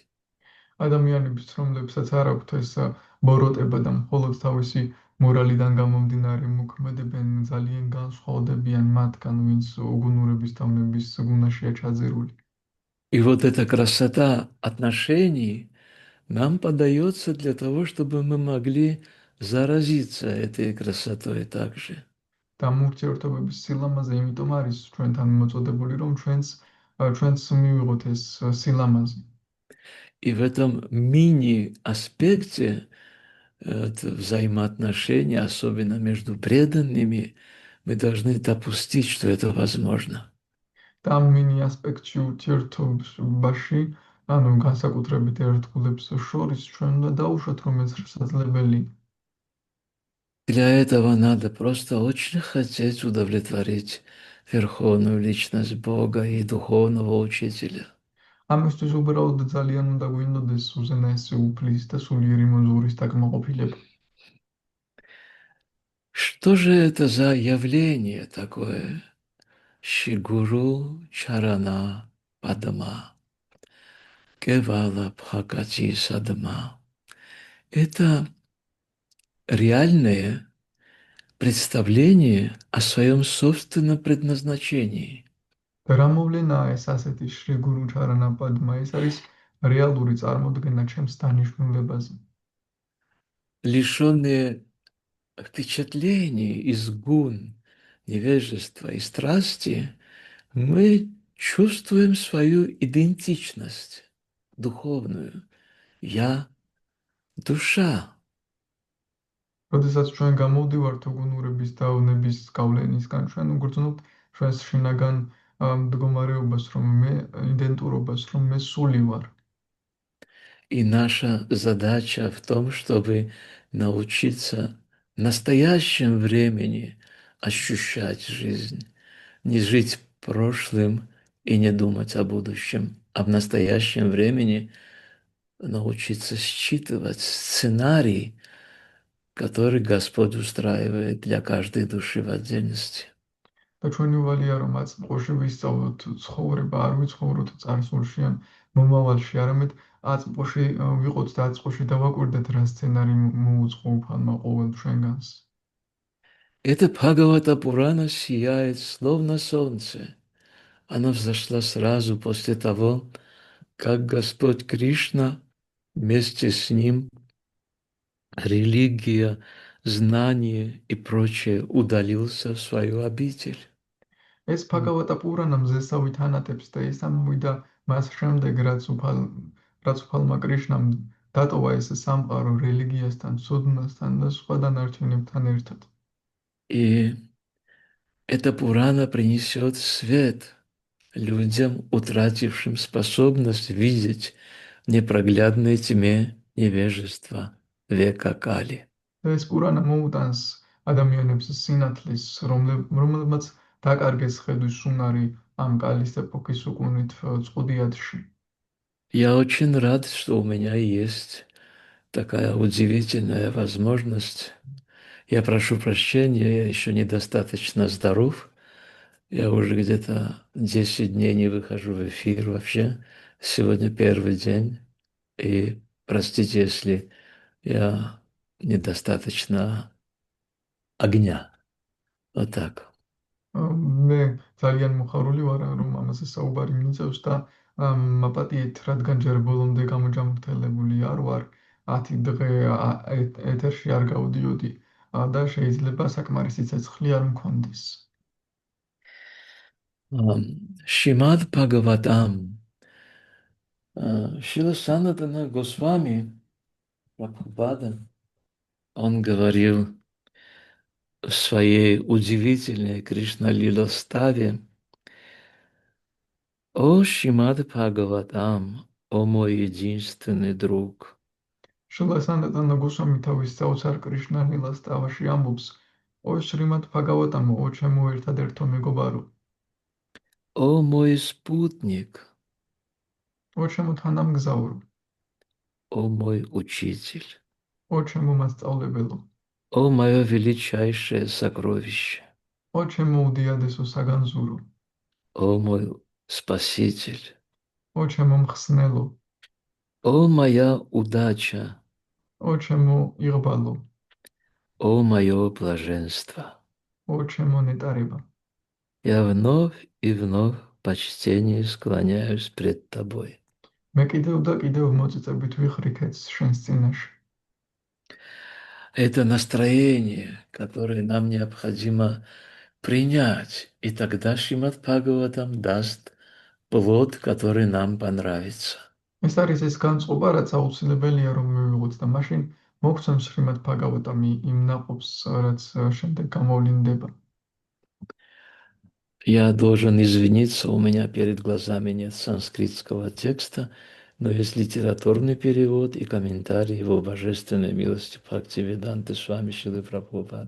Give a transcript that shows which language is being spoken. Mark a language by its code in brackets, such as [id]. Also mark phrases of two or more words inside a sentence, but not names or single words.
[ka] ადამიანების, რომლებსაც არ აქვთ ეს ბოროტება და მხოლოდ თავისი მორალიდან გამომდინარე მოქმედებენ, ძალიან განსხვავდებიან მათგან, ვინც უგუნურების თამების გუნაშია ჩაძირული. [ru] И вот эта красота отношений нам подается для того, чтобы мы могли заразиться этой красотой также. [ka] და ამ ურთიერთობების სილამაზე იმიტომ არის ჩვენთან მოწოდებული, რომ ჩვენც მივიღოთ ეს სილამაზე. [ru] И в этом мини-аспекте взаимоотношений, особенно между преданными, мы должны допустить, что это возможно. [ka] და ამ მინი ასპექტში ურთიერთობაში, ანუ განსაკუთრებით ერთგულებს შორის ჩვენ უნდა დაუშვათ, რომ ეს შესაძლებელია. [ru] Для этого надо просто очень хотеть удовлетворить Верховную Личность Бога и Духовного Учителя. [ka] ამისთვის უბრალოდ ძალიან უნდა გვინდოდეს უზენაესი უფლის და სულიერი მონძღვრის დაკმაყოფილება. [ru] Что же это за явление такое? [bn] শ্রীগুরু চরণ পদ্ম, কেবল ভকতি সদ্ম. [ru] Это реальное представление о своем собственном предназначении. [ka] და რა მოვლენაა ეს ასეთი [bn] শ্রী গুরু চরণ পদ্ম? [ka] ეს არის რეალური წარმოდგენა ჩემს დანიშნულებაზე. [ru] Лишенные впечатлений из гун невежества и страсти, мы чувствуем свою идентичность духовную. Я душа. [ka] როდესაც ჩვენ გამოვდივართ უგუნურების და ავნების გავლენისგან, ჩვენ უგრძნობთ ჩვენს შინაგან მდგომარეობას, რომ მე იდენტურობას, რომ მე სული ვარ. [ru] И наша задача в том, чтобы научиться в настоящем времени ощущать жизнь, не жить прошлым и не думать о будущем, а в настоящем времени научиться считывать сценарий, который Господь устраивает для каждой души в отдельности. [ka] და ჩვენი ვალია რომ აწმყოში ვისწავლოთ ცხოვრება, არ ვიცხოვროთ წარსულში ან მომავალში, არამედ აწმყოში ვიყოთ და აწმყოში დავაკვირდეთ რა სცენარი მოუწყო უფალმა ყოველ ჩვენგანს. [ru] Это Бхагавата Пурана сияет словно солнце. Она взошла сразу после того, как Господь Кришна вместе с ним религия, знание и прочее удалился в свою обитель. [ka] ეს Bhagavata Purana მზესავით ანათებს და ეს ამოვიდა მას შემდეგ, რაც უფალმა კრიშნამ დატოვა ეს სამყარო რელიგიასთან, ცოდნასთან და სხვა დანარჩენებთან ერთად. [ru] И эта Пурана принесет свет людям, утратившим способность видеть в непроглядной тьме невежества века Кали. [ka] ეს პურანა მოუტანს ადამიანებს სინათლის, რომლებმაც დაკარგეს ხედვის უნარი ამ კალის ეპოქის უკუნით წყუდიათში. [ru] Я очень рад, что у меня есть такая удивительная возможность. Я прошу прощения, я еще недостаточно здоров. Я уже где-то 10 дней не выхожу в эфир вообще. Сегодня первый день. И простите, если я недостаточно огня. Вот так. [ka] მე ძალიან მოხარული ვარ, რომ ამაზე საუბარი მიწევს და მაპატიეთ, რადგან ჯერ ბოლომდე გამოჯანმრთელებული არ ვარ, 10 დღე ეთერში არ გავდიოდი და შეიძლება საკმარისი ცეცხლი არ მქონდეს. [ru] Шримад Бхагаватам. Шрила Санатана Госвами Прабхупада, он говорил в своей удивительной Кришна-лилоставе: «О, Шримад Бхагаватам, о мой единственный друг, [ka] შრილა სანატანა გოსვამი თავის საოცარ კრიშნა ლილას ტავაში ამბობს: "ო შრიმად ბჰაგავატამო, ო ჩემო ერთადერთო მეგობარო, [ru] о мой спутник, [ka] ო ჩემო თანამგზავრო, [ru] о мой учитель, [ka] ო ჩემო მასწავლებელო, [ru] о мое величайшее сокровище, [ka] ო ჩემო უდიადესო საგანძურო, [ru] о мой спаситель, [ka] ო ჩემო მხსნელო, [ru] о моя удача, [ka] ო ჩემო იღბალო, [ru] о мое блаженство». [ka] ო ჩემო ნეტარება. [ru] Я вновь и вновь в почтении склоняюсь пред тобой. [ka] მე კიდევ და კიდევ მოწიწებით ვიხრიქეთ შენს წინაშე. [ru] Это настроение, которое нам необходимо принять, и тогда Шримад Бхагаватам даст плод, который нам понравится. [ka] ეს არის ეს განწყობა, რაც აუცილებელია რომ მივიღოთ და მაშინ მოგცემს შრიმად ბჰაგავატამი იმ ნაყოფს, რაც შემდეგ გამოვლინდება. [ru] Я должен извиниться, у меня перед глазами нет санскритского текста, но есть литературный перевод и комментарий его божественной милости Бхактивиданты Свами Шилы Прабхупады.